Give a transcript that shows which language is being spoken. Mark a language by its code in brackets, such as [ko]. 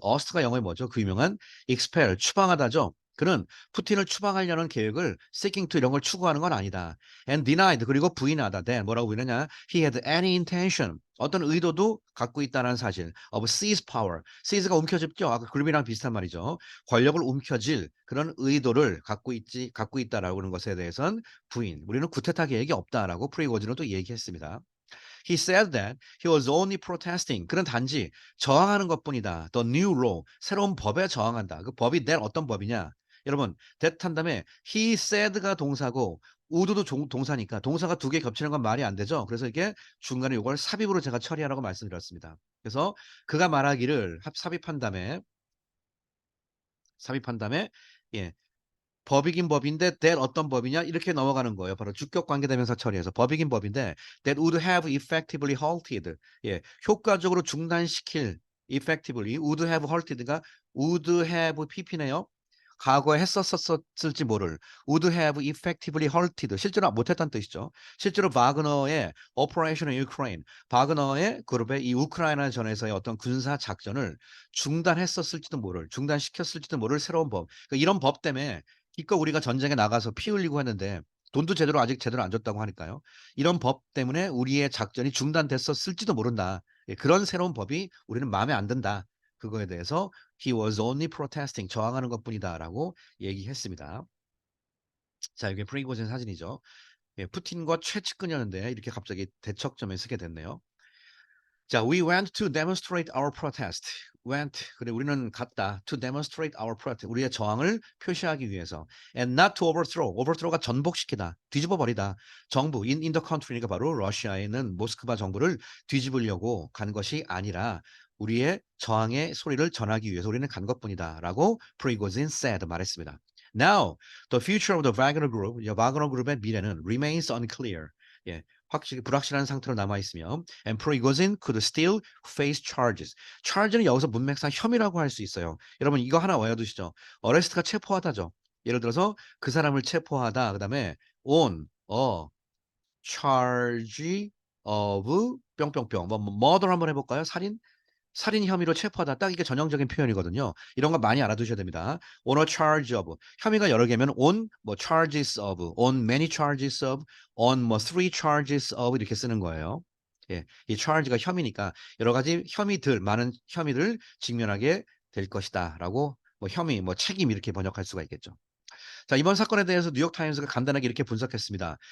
[ko] oust가 영어에 뭐죠? 그 유명한 expel 추방하다죠. 그는 푸틴을 추방하려는 계획을 [en] seeking to [ko] 이런 걸 추구하는 건 아니다. [en] And denied [ko] 그리고 부인하다. [en] Then [ko] 뭐라고 부인하냐? [en] He had any intention [ko] 어떤 의도도 갖고 있다는 사실 [en] of seize power. [ko] seize가 움켜쥐죠. 아까 그룹이랑 비슷한 말이죠. 권력을 움켜쥘 그런 의도를 갖고 있다라고 하는 것에 대해서는 부인. 우리는 구테타 계획이 없다라고 프리고진은 또 얘기했습니다. [en] He said that he was only protesting. [ko] 그는 단지 저항하는 것뿐이다. [en] The new law. [ko] 새로운 법에 저항한다. 그 법이 된 어떤 법이냐? 여러분, that 한 다음에 he said가 동사고 would도 동사니까 동사가 두 개 겹치는 건 말이 안 되죠. 그래서 이게 중간에 이걸 삽입으로 제가 처리하라고 말씀드렸습니다. 그래서 그가 말하기를 삽입한 다음에 예, 법이긴 법인데 that 어떤 법이냐 이렇게 넘어가는 거예요. 바로 주격 관계대명사 처리해서 법이긴 법인데 [en] that would have effectively halted [ko] 효과적으로 중단시킬 [en] effectively would have halted [ko] 가 would have pp네요. 과거에 했었을지 모를 [en] would have effectively halted [ko] 실제로 못했다는 뜻이죠. 실제로 바그너의 [en] Operation in Ukraine [ko] 바그너의 그룹의 이 우크라이나 전에서의 어떤 군사 작전을 중단시켰을지도 모를 새로운 법. 그러니까 이런 법 때문에 기껏 우리가 전쟁에 나가서 피 흘리고 했는데 돈도 아직 제대로 안 줬다고 하니까요. 이런 법 때문에 우리의 작전이 중단됐었을지도 모른다. 그런 새로운 법이 우리는 마음에 안 든다. 그거에 대해서 [en] he was only protesting [ko] 저항하는 것뿐이다라고 얘기했습니다. 자, 이게 프리고진 사진이죠. 푸틴과 최측근이었는데 이렇게 갑자기 대척점에 서게 됐네요. [en] 자, we went to demonstrate our protest. went [ko] 그래 우리는 갔다 [en] to demonstrate our protest. [ko] 우리의 저항을 표시하기 위해서. [en] and not to overthrow. [ko] overthrow가 전복시키다, 뒤집어 버리다. 정부 [en] in the country [ko] 니까 바로 러시아에 있는 모스크바 정부를 뒤집으려고 간 것이 아니라 우리의 저항의 소리를 전하기 위해서 우리는 간 것뿐이다라고 프리고진 said 말했습니다. [en] Now, the future of the Wagner Group, [ko] 와그너 그룹의 미래는 [en] remains unclear. [ko] 확실히 불확실한 상태로 남아 있으며 [en] and Prigozhin could still face charges. [ko] charge는 여기서 문맥상 혐의라고 할 수 있어요. 여러분 이거 하나 외워두시죠. arrest가 체포하다죠. 예를 들어서 그 사람을 체포하다 그다음에 [en] on a charge of [ko] 뿅뿅뿅 뭐 murder 한번 해볼까요? 살인 혐의로 체포하다 딱 이게 전형적인 표현이거든요. 이런 거 많이 알아두셔야 됩니다. [en] on a charge of [ko] 혐의가 여러 개면 [en] on 뭐 charges of, on many charges of, on 뭐 three charges of [ko] 이렇게 쓰는 거예요. 이 charge가 혐의니까 여러 가지 많은 혐의를 직면하게 될 것이다라고 뭐 혐의, 뭐 책임 이렇게 번역할 수가 있겠죠. 자, 이번 사건에 대해서 뉴욕 타임스가 간단하게 이렇게 분석했습니다.